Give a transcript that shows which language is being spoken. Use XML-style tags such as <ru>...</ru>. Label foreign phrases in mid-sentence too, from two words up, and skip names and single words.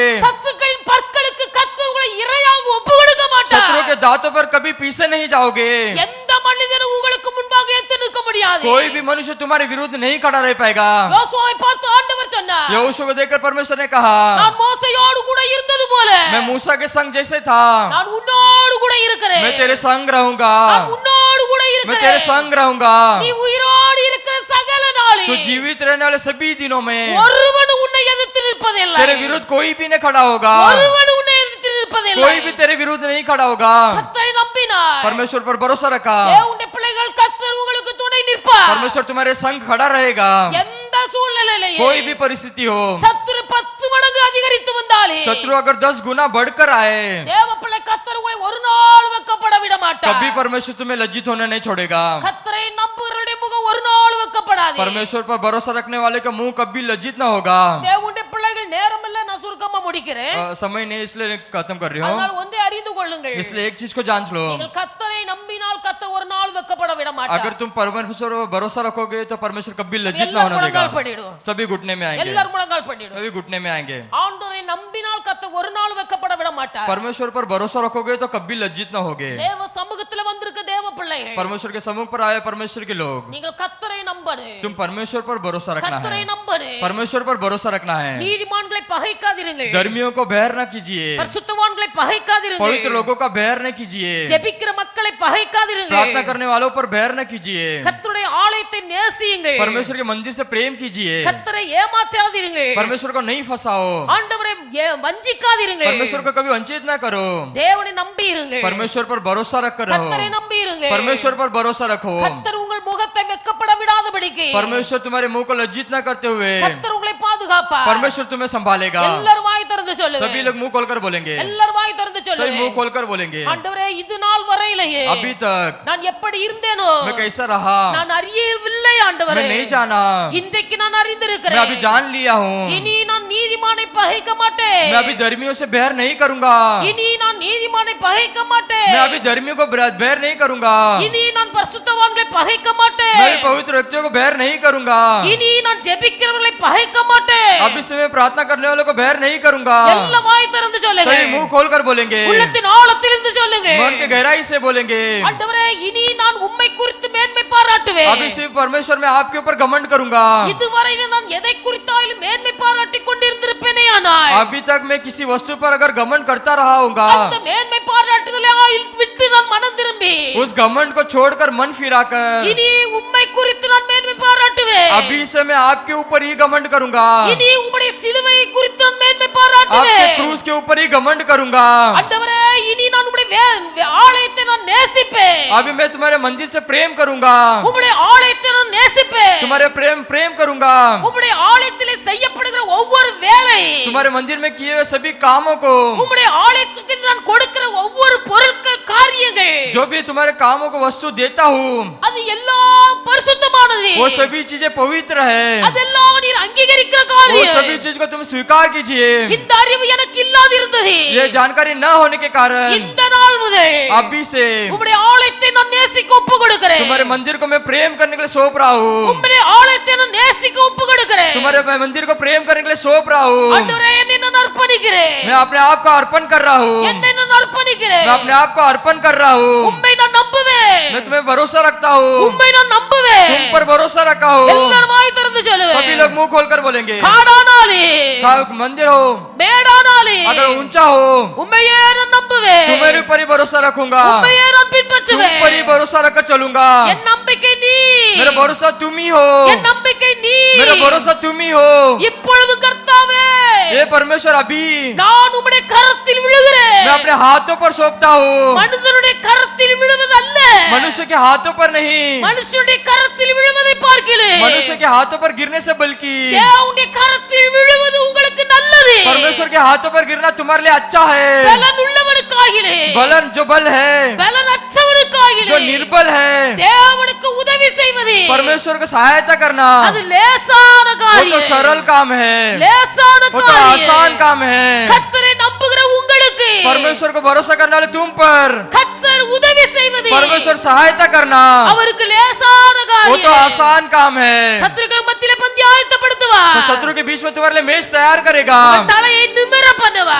<ta>சத்துருக்களின் பற்களுக்கு கர்த்தர் உங்களை இரையாக ஒப்புக்கொடுக்க மாட்டார்.</ta> <hi>शत्रु के दांतों पर कभी पीछे नहीं जाओगे.</hi> <ta>எந்த மனிதனும் உங்களுக்கு முன்பாக எத்து நிற்க முடியாது.</ta> <hi>कोई भी मनुष्य तुम्हारे विरुद्ध नहीं खड़ा रह पाएगा.</hi> <ta>யோசுவாவை பார்த்து ஆண்டவர் சொன்னார்,</ta> <hi>यहोशू को देखकर परमेश्वर ने कहा,</hi> <ta>நான் மோசேயோடு கூட இருந்தது போல</ta> <hi>मैं मूसा के संग जैसे था,</hi> <ta>நான் உன்னோடு கூட இருக்கிறேன்.</ta> <hi>मैं तेरे संग रहूंगा.</hi> <ta>நான் உன்னோடு கூட</ta> <hi>मैं</hi> <ta>இருக்கிறேன்.</ta> <hi>तेरे संग रहूंगा.</hi> <ta>நீ உயிரோடு இருக்கிற சகல</ta> <hi>तू</hi> <ta>நாளில்</ta> <hi>जीवित रहने वाले सभी दिनों में</hi> <ta>ஒருவனும் உன்னை எதிர்த்து நிற்பதில்லை.</ta> <hi>तेरे विरुद्ध कोई भी नहीं खड़ा होगा.</hi> <ta>ஒருவனும் உன்னை எதிர்த்து நிற்பதில்லை.</ta> <hi>कोई भी तेरे विरुद्ध नहीं खड़ा होगा.</hi> <ta>கர்த்தரை நம்பினாய்.</ta> <hi>परमेश्वर पर भरोसा रखा,</hi> <ta>தேவனுடைய பிள்ளைகள் கர்த்தர் உங்களுக்கு துணை நிற்பார்.</ta> <hi>परमेश्वर तुम्हारे संग खड़ा रहेगा.</hi> <ta>எந்த சூழ்நிலையிலும்</ta> <hi>कोई भी परिस्थिति हो,</hi> <ta>சத்துரு 10 மடங்கு அதிகரித்து வந்தாலே</ta> <hi>शत्रु अगर 10 गुना बढ़कर आए,</hi> <ta>தேவ பிள்ளை கர்த்தர் உங்களை ஒரு நாள் வெட்கப்பட விட மாட்டார்.</ta> <hi>कभी परमेश्वर तुम्हें लज्जित होने नहीं छोड़ेगा.</hi> <ta>கர்த்தரை நம்புகிறவருடைய முகம் ஒரு நாள் வெட்கப்படாது.</ta> <hi>परमेश्वर पर भरोसा रखने वाले का मुंह कभी लज्जित ना होगा.</hi> <ta>தேவனுடைய பிள்ளைகள் நேரம் இல்ல, நான் சுருக்கமா முடிக்கிறேன்.</ta> <hi>समय नहीं इसलिए खत्म कर रही हूँ.</hi> <ta>அதனால ஒன்றை அறிந்து கொள்ளுங்கள்,</ta> <hi>इसलिए एक चीज को जांच लो,</hi> <ta>நீங்கள் கர்த்தரை நம்பினால் கர்த்தர் ஒரு நாள் வெட்கப்பட விட</ta> <hi>अगर</hi> <ta>மாட்டார்.</ta> <hi>तुम परमेश्वर पर भरोसा रखोगे तो परमेश्वर कभी लज्जित ना</hi> <ta>எல்லாரும்</ta> <hi>होने देगा.</hi> <ta>முழங்கால் படிடும்.</ta> <hi>सभी घुटने में आएंगे,</hi> <ta>எல்லாரும் முழங்கால் படிடும்.</ta> <hi>सभी घुटने में आएंगे.</hi> <ta>ஆண்டவரை நம்பினால் கர்த்தர் ஒரு நாள் வெட்கப்பட விட மாட்டார்.</ta> <hi>परमेश्वर पर भरोसा रखोगे तो कभी लज्जित ना होगे.</hi> <ta>தேவ சமூகத்துல வந்திருக்க தேவ பிள்ளைகள்,</ta> <hi>परमेश्वर के समूह पर आए परमेश्वर के लोग,</hi> <ta>நீங்கள் கர்த்தரை நம்பணும்.</ta> <hi>तुम परमेश्वर पर भरोसा रखना</hi> <ta>கர்த்தரை</ta> <hi>है.</hi> <ta>நம்பணும்.</ta> <hi>परमेश्वर पर भरोसा रखना है.</hi> <ta>நீதிமான்களை பகைக்காதீர்கள்.</ta> <hi>धर्मियों को बैर न कीजिए,</hi> <ta>பரிசுத்தவான்களை பகைக்காதீர்கள்.</ta> <hi>पवित्र लोगों का बैर न कीजिए,</hi> <ta>ஜெபிக்கிற மக்களை பகைக்காதீர்கள்.</ta> <hi>प्रार्थना करने वालों पर बैर न कीजिए,</hi> <ta>கர்த்தருடைய ஆலயத்தை நேசியுங்கள்.</ta> <hi>परमेश्वर के मंदिर से प्रेम कीजिए,</hi> <ta>கர்த்தரை ஏமாற்றாதீர்கள்.</ta> <hi>परमेश्वर को नहीं फंसाओ,</hi> <ta>ஆண்டவரை வஞ்சிக்காதீர்கள்.</ta> <hi>परमेश्वर को कभी वंचित ना करो.</hi> <ta>தேவனை நம்பி இருங்கள்.</ta> <hi>परमेश्वर पर भरोसा रख रहो,</hi> <ta>கர்த்தரை நம்பி இருங்கள்.</ta> <hi>परमेश्वर पर भरोसा रखो.</hi> <ta>கர்த்தர் உங்கள் முகத்தை வெட்கப்பட விடாதபடிக்கு</ta> <hi>परमेश्वर तुम्हारे मुंह को लज्जित ना करते हुए</hi> <ta>கர்த்தர் உங்களை பாதுகாப்பார்.</ta> <hi>परमेश्वर तुम्हें संभालेगा.</hi> <ta>எல்லாரும் வாய் திறந்து சொல்லுங்க.</ta> <hi>सभी लोग मुंह खोलकर बोलेंगे,</hi> <ta>எல்லாரும் வாய் திறந்து</ta> <hi>सभी</hi> <ta>சொல்லுங்க.</ta> <hi>मुंह खोलकर बोलेंगे,</hi> <ta>ஆண்டவரே, இது நாள் வரையிலேயே</ta> <hi>अभी तक</hi> <ta>நான் எப்படி இருந்தேனோ</ta> <hi>मैं कैसा रहा</hi> <ta>நான் அறியவில்லை ஆண்டவரே.</ta> <hi>मैं नहीं जाना,</hi> <ta>இன்றைக்கு நான்</ta> <hi>मैं</hi> <ta>அறிந்திருக்கிறேன்.</ta> <hi>अभी जान लिया हूँ.</hi> <ta>இனி நான் நீதிமானை பகைக்க மாட்டேன்.</ta> <hi>मैं अभी धर्मियों से बैर नहीं करूंगा,</hi> <ta>இனி நான் நீதிமானை பகைக்க மாட்டேன்.</ta> <hi>मैं अभी धर्मियों को बैर नहीं करूंगा,</hi> <ta>இனி நான் பரிசுத்தவான்களை பகைக்க மாட்டேன்.</ta> <hi>मैं अभी पवित्र व्यक्तियों को बैर नहीं करूंगा,</hi> <ta>இனி நான் ஜெபிக்கிறவர்களை பகைக்க மாட்டேன்.</ta> <hi>अभी से मैं प्रार्थना करने वालों को बैर नहीं करूंगा.</hi> <ta>எல்லாம் வாய் திறந்து சொல்லுங்க.</ta> <hi>सभी मुंह खोलकर बोलेंगे,</hi> <ta>உள்ளத்தின் ஆழத்திலிருந்து சொல்லுங்க.</ta> <hi>मन के गहराई से बोलेंगे,</hi> <ta>ஆண்டவரே, இனி நான் உம்மை குறித்து மேன்மை பாராட்டுவேன்.</ta> <hi>अभी सिर्फ परमेश्वर में आपके ऊपर घमंड करूंगा.</hi> <ta>இதுவரையிலும் நான் எதை குறித்தாலும் மேன்மை பாராட்டிக் கொண்டிருந்திருப்பேனே ஆனால்</ta> <hi>अभी तक मैं किसी वस्तु पर अगर घमंड करता रहा होगा,</hi> <ta>அந்த மேன்மை பாராட்டுதலை விட்டு நான் மனம் திரும்பி</ta> <hi>उस घमंड को छोड़कर मन फिराकर</hi> <ta>இனி உம்மை குறித்து நான் மேன்மை பாராட்டுவேன்.</ta> <hi>अभी से मैं आपके ऊपर ही घमंड करूंगा,</hi> <ta>இனி உம்முடைய சிலுவையை குறித்து நான் மேன்மை</ta> <hi>आपके</hi> <ta>பாராட்டுவேன்.</ta> <hi>क्रूस के ऊपर ही घमंड करूंगा.</hi> <ta>ஆண்டவரே, இனி நான் உம்முடைய ஆலயத்தை நான் நேசிப்பேன்.</ta> <hi>अभी मैं तुम्हारे मंदिर से प्रेम करूंगा,</hi> <ta>உம்முடைய ஆலயத்தை நான் நேசிப்பேன்.</ta> <hi>तुम्हारे प्रेम करूंगा,</hi> <ta>உம்முடைய ஆலயத்திலே செய்யப்படுகிற ஒவ்வொரு வேலை,</ta> <hi>तुम्हारे मंदिर में किए हुए सभी कामों को,</hi> <ta>உம்முடைய ஆலயத்துக்கு நான் கொடுக்கிற ஒவ்வொரு பொருட்கள் காரியங்கள்,</ta> <hi>जो भी तुम्हारे कामों को वस्तु देता हूँ,</hi> <ta>அது எல்லாம் பரிசுத்தமானது.</ta> <hi>वो सभी चीजें पवित्र है.</hi> <ta>அதெல்லாம் நீர் அங்கீகரிக்கிற</ta> <hi>वो</hi> <ta>காரியம்.</ta> <hi>सभी चीज को तुम स्वीकार कीजिए.</hi> <ta>இந்த அறிவு எனக்கு இல்லாதிருந்தது.</ta> <hi>ये जानकारी न होने के कारण</hi> <ta>இந்த நாள் முதல்</ta> <hi>अभी से</hi> <ta>உம்முடைய ஆலயத்தை நான் நேசிக்க ஒப்பு கொடுக்கிறேன்.</ta> <hi>तुम्हारे मंदिर को मैं प्रेम करने के लिए सौंप रहा हूँ,</hi> <ta>உம்முடைய ஆலயத்தை நான் நேசிக்க ஒப்பு கொடுக்கிறேன்.</ta> <hi>तुम्हारे मैं मंदिर को प्रेम करने के लिए सौंप रहा हूँ.</hi> <ta>ஆண்டவரே, என்னை நான் அர்ப்பணிக்கிறேன்.</ta> <hi>मैं अपने आप को अर्पण कर रहा हूँ,</hi> <ta>என்னை நான் அர்ப்பணிக்கிறேன்.</ta> <hi>मैं अपने आप को अर्पण कर रहा हूँ.</hi> <ta>உம்மை நான் நம்புவேன்.</ta> <hi>मैं तुम्हें भरोसा रखता हूँ,</hi> <ta>உம்மை நான் நம்புவேன்.</ta> <hi>तुम पर भरोसा रखा हूँ.</hi> <ta>எல்லாரும் வாய் திறந்து சொல்லுவேன்.</ta> <hi>सभी लोग मुंह खोलकर बोलेंगे,</hi> <ta>காடானாலே</ta> <hi>मंदिर हो,</hi> <ta>மேடானாலே</ta> <hi>अगर ऊंचा हो,</hi> <ta>உம்மையே நான் நம்புவேன்.</ta> <hi>तुम्हारे ऊपर ही भरोसा रखूंगा,</hi> <ta>உம்மையே நான்</ta> <hi>तुम</hi> <ta>பின்பற்றுவேன்.</ta> <hi>पर ही भरोसा रखकर चलूंगा.</hi> <ta>என் நம்பிக்கை நீ,</ta> <hi>मेरा भरोसा तुम ही हो,</hi> <ta>என் நம்பிக்கை நீ.</ta> <hi>मेरा भरोसा तुम ही हो.</hi> <ta>இப்பொழுது கர்த்தாவே,</ta> <hi>हे परमेश्वर अभी</hi> <ta>நான் உம்முடைய கரத்தில் விழுகிறேன்.</ta> <hi>मैं अपने हाथों पर सौंपता हूँ,</hi> <ta>மனிதனுடைய கரத்தில் விழுவதல்ல,</ta> <hi>मनुष्य के हाथों पर नहीं,</hi> <ta>மனுஷனுடைய கரத்தில் விழுவதை பார்க்கிறேன்.</ta> <hi>मनुष्य के हाथों पर गिरने से बल्कि</hi> <ta>தேவனுடைய கரத்தில் விழுவது உங்களுக்கு நல்லது.</ta> <hi>परमेश्वर के हाथों पर गिरना तुम्हारे लिए अच्छा है।</hi> <ta>பலன் உள்ளவனுக்காகிலே,</ta> <hi>बलन जो बल है,</hi> <ta>பலன் அற்றவனுக்காகிலே,</ta> <hi>जो निर्बल है,</hi> <ta>தேவனுக்கு உதவி செய்வது</ta> <hi>परमेश्वर को सहायता करना</hi> <ta>அது லேசான</ta> <hi>वो तो</hi> <ta>காரியம்.</ta> <hi>सरल काम है,</hi> <ta>லேசான</ta> <hi>वो तो</hi> <ta>காரியம்.</ta> <hi>आसान काम है।</hi> <ta>கர்த்தரை நம்புகிற உங்களுக்கு</ta> <hi>परमेश्वर को भरोसा करने वाले तुम पर</hi> <ta>கர்த்தர் உதவி செய்வது</ta> <hi>परमेश्वर सहायता करना</hi> <ta>அவருக்கு லேசான</ta> <hi>वो</hi> <ta>காரியம்.</ta> <hi>तो आसान काम है।</hi> <ta>சத்துருக்கள் மத்தியிலே பந்தியாயத்தப்படுத்துவார்.</ta> <hi>तो शत्रु के बीच में तुम्हारे लिए मेज तैयार करेगा,</hi> <ta>தலையை நிமிர பண்ணுவார்.</ta>